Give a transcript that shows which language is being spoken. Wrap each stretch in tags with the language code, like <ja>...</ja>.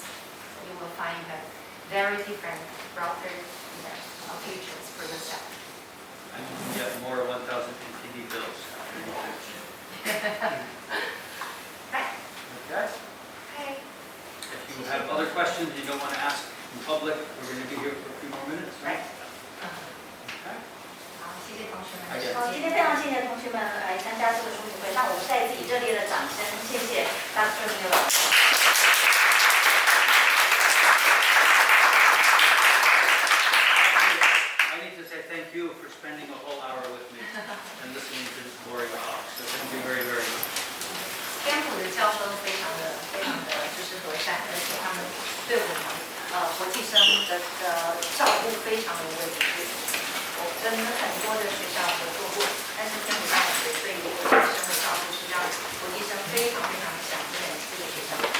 <en>So you will find a very different, broader futures for yourself. And you can get more 1,000 NTD bills after you finish. Right. Okay? Okay. If you have other questions you don't want to ask in public, we're going to be here for a few more minutes. Right. Okay.</en> <zh>好，谢谢同学们。好，今天非常谢谢同学们来参加这个书评会，让我们再次以热烈的掌声，谢谢 Dr. Miller。</zh> <en>I need to say thank you for spending a whole hour with me and listening to this boring talk. So thank you very, very much.</en> <zh>甘普的教授非常的就是和善，而且他们对我们国际生的照顾非常的为主。我跟很多的学校合作过，但是甘普大学对于国际生的照顾是让国际生非常非常想念这个学校。</zh>